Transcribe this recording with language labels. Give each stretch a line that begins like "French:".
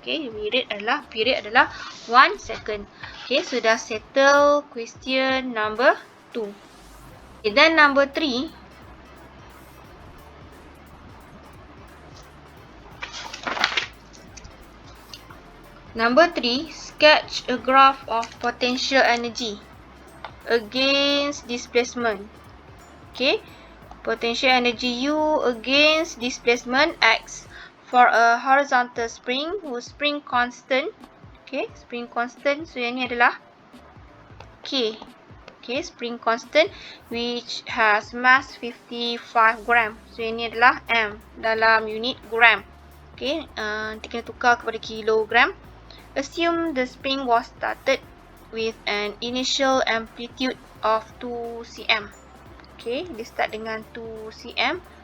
Malay: Okay, period adalah 1 second.
English: Okay, so dah settle question number 2. Okay, then number 3. Number 3, sketch a graph of potential energy against displacement. Okay, potential energy U against displacement X for a horizontal spring whose spring constant. Okay, spring constant. So
Malay: yang ni adalah K.
English: Okay, spring constant which has mass 55 gram.
Malay: So yang ni adalah M dalam unit gram. Okay, nanti kena tukar kepada kilogram.
English: Assume the spring was started with an initial amplitude of 2 cm.
Malay: Okay, dia start dengan 2 cm.